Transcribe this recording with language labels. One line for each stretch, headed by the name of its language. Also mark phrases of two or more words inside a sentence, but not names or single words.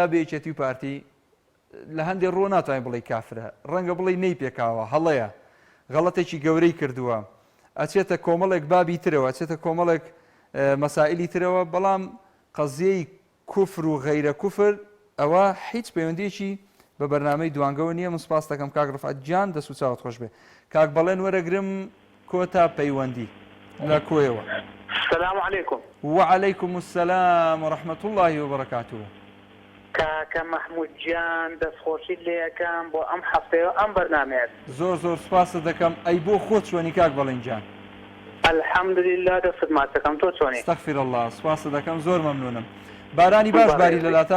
Central Kurdish: بە یەکێتی و پارتی لە هەندێک ڕۆ ناتوانین بڵێ کافرە ڕەنگە بڵێ نەی پێکاوە هەڵەیە غەڵەتێکی گەورەی کردووە ئەچێتە کۆمەڵێک بابی ترەوە ئەچێتە کۆمەڵێک مەسائلی ترەوە بەڵام قەزیەی کوفر و غەیرە کوفر ئەوە هیچ پەیوەندیەکی بە بەرنامەی دوانگەوە نییە من سوپاس دەکەم کاک ڕەفعەت گیان دەست و چاوت خۆش بێ کاک بەڵێن وەرەگرم کۆتا پەیوەندی لە کۆیەوە
Arabic: السلام عليكم وعليكم السلام ورحمة الله وبركاته
Central Kurdish: کاکە محمود گیان دەستخۆشی لێەکەم بۆ ئەم هەفتەیە ئەم بەرنامەیە زۆر سوپاس دەکەم ئەی بۆ خۆت چۆنی کاک بەڵێن گیان الحەمدولله دەستت ماچەکەم تۆ چۆنی
Arabic: استەغفر الله
Central Kurdish: سوپاس دەکەم زۆر مەمنونم بارانی باش باری لەلاتان